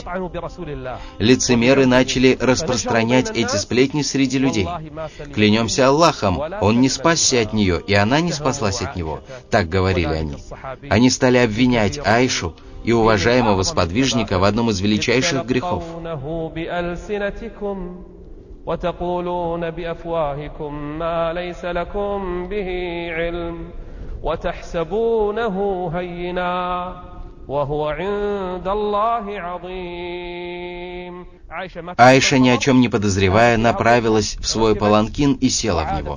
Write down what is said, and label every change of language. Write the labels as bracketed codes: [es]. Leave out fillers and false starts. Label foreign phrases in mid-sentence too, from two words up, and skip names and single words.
[ru] Лицемеры начали распространять эти сплетни среди людей. «Клянемся Аллахом, он не спасся от нее, и она не спаслась от него», так говорили они. Они стали обвинять Айшу и уважаемого сподвижника в одном из величайших грехов. [ar] وتقولون بأفواهكم ما ليس لكم به علم وتحسبونه هينا وهو عند الله عظيم. [ru] Айша, ни о чем не подозревая, направилась в свой паланкин и села в него.